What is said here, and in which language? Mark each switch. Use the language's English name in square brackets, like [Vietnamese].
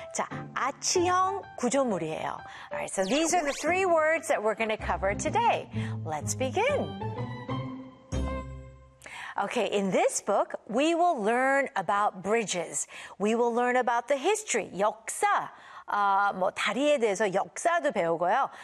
[Korean] 자, 아치형 구조물이에요. [English] All right, so these are the three words that we're going to cover today. Let's begin. Okay, in this book, we will learn about bridges. We will learn about the history, [Korean] 역사. 뭐 다리에 대해서 역사도 배우고요.